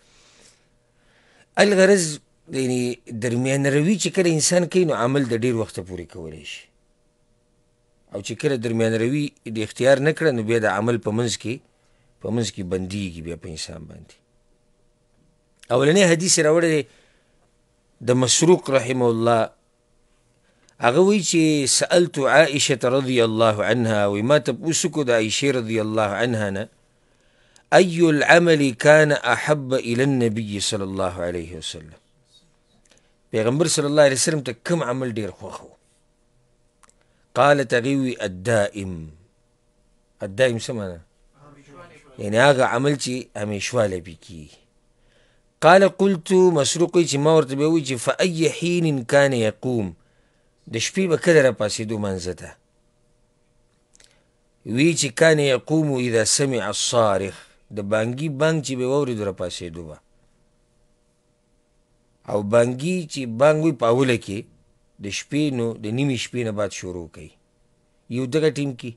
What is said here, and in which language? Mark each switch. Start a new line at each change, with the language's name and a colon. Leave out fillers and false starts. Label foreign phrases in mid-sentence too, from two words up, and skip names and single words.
Pashto: الغرض یعنې درمیان روي چې کله انسان کوي نو عمل د ډېر وخته پورې کولی شي، او چې کله درمیان روي د اختیار نه کړه نو بیا د عمل په منځ کې بندېږي بیا په انسان باندې. اولنی حدیث یې راوړی دی د مسروق
Arabic: رحمه الله.
Pashto: هغه وایي چې
Arabic: سألت عائشة رضی الله عنها،
Pashto: وایي ما تپوس وکړو د عایشې
Arabic: رضی الله عنها
Pashto: نه،
Arabic: أي العمل كان أحب إلى النبي صلى الله عليه وسلم،
Pashto: پیغمبر
Arabic: صلی الله علیه وسلم
Pashto: ته کوم عمل ډېر خوښ و؟ قالت هغې وی الدائم څه معنی؟ یعنې هغه عمل چې همیشوالی پې کېږي.
Arabic: قال قلت
Pashto: مسروق وایي چې ما ورته بیا وایي چې
Arabic: فأي حین کان یقوم،
Pashto: د شپې به کله را پاسېدو مانځه ته؟ وی چې
Arabic: کان یقوم اذا سمع الصارخ،
Pashto: د بانګي بانګ چې به واورېدو را پاسېدو به. او بانګي چې بانګ وي په اوله کې د شپې، نو د نیمې شپې نه بعد شروع کوي یو دغه ټیم کې.